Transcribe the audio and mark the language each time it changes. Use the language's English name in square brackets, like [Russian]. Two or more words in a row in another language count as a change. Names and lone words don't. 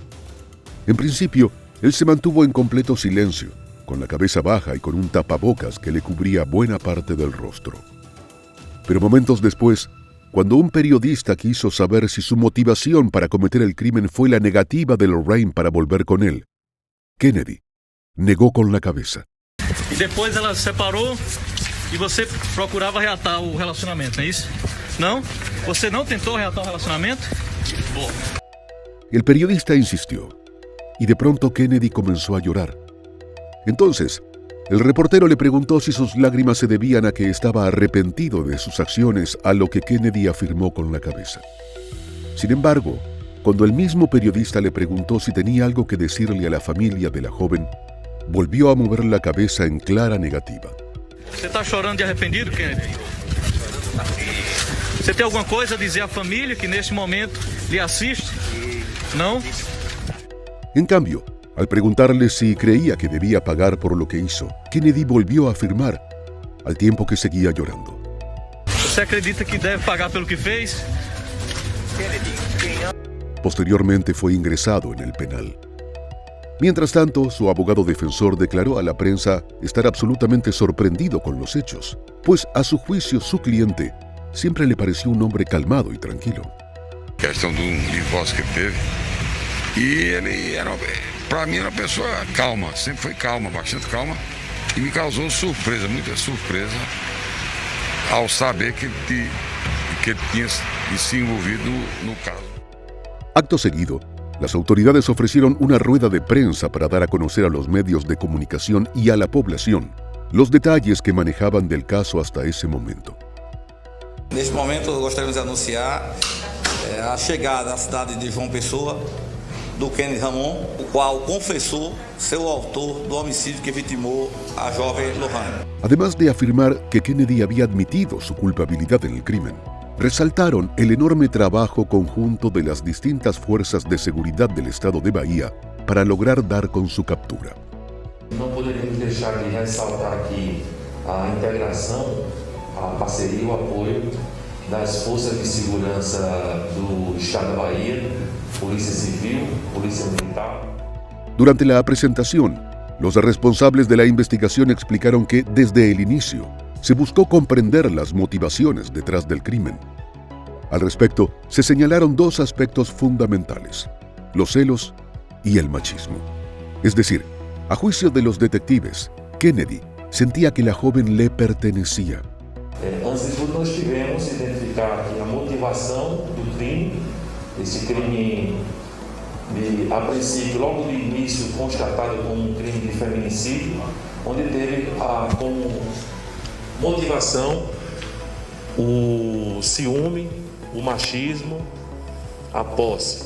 [Spanish] En principio, él se mantuvo en completo silencio, con la cabeza baja y con un tapabocas que le cubría buena parte del rostro. Pero momentos después, cuando un periodista quiso saber si su motivación para cometer el crimen fue la negativa de Lorraine para volver con él, Kennedy negó con la cabeza. [Portuguese] E depois ela se separou e você procurava reatar o relacionamento, não é isso? Não? Você não tentou reatar o relacionamento? [Spanish] El periodista insistió, y de pronto Kennedy comenzó a llorar. Entonces, el reportero le preguntó si sus lágrimas se debían a que estaba arrepentido de sus acciones, a lo que Kennedy afirmó con la cabeza. Sin embargo, cuando el mismo periodista le preguntó si tenía algo que decirle a la familia de la joven, volvió a mover la cabeza en clara negativa. [Portuguese] Você está chorando de arrependido, Kennedy? Você tem alguma coisa a dizer à família que neste momento lhe assiste? Não? [Spanish] En cambio, al preguntarle si creía que debía pagar por lo que hizo, Kennedy volvió a afirmar, al tiempo que seguía llorando. [Portuguese] Você acredita que deve pagar pelo que fez? [Spanish] Posteriormente fue ingresado en el penal. Mientras tanto, su abogado defensor declaró a la prensa estar absolutamente sorprendido con los hechos, pues a su juicio su cliente siempre le pareció un hombre calmado y tranquilo. [Portuguese] Questão de divórcio que teve. E ele era, para mim, era uma pessoa calma, sempre foi calma, bastante calma, e me causou surpresa, muita surpresa, ao saber que ele tinha se envolvido no caso. [Spanish] Acto seguido, las autoridades ofrecieron una rueda de prensa para dar a conocer a los medios de comunicación y a la población los detalles que manejaban del caso hasta ese momento. [Portuguese] Neste momento, gostaríamos de anunciar a chegada à cidade de João Pessoa do Kennedy Ramon, o qual confessou ser o autor do homicídio que vitimou a jovem Lorraine. [Spanish] Además de afirmar que Kennedy había admitido su culpabilidad en el crimen, resaltaron el enorme trabajo conjunto de las distintas fuerzas de seguridad del estado de Bahía para lograr dar con su captura. [Portuguese] Não poderíamos deixar de ressaltar aqui a integração a parceria e o apoio das forças de segurança do Estado da Bahia, Polícia Civil, Polícia Militar. [Spanish] Durante la presentación, los responsables de la investigación explicaron que desde el inicio se buscó comprender las motivaciones detrás del crimen. Al respecto, se señalaron dos aspectos fundamentales: los celos y el machismo. Es decir, a juicio de los detectives, Kennedy sentía que la joven le pertenecía. [Portuguese] Antes de tudo, nós tivemos que identificar aqui a motivação do crime, esse crime, a princípio, logo de início, constatado como um crime de feminicídio, onde teve como motivação o ciúme, o machismo, a posse.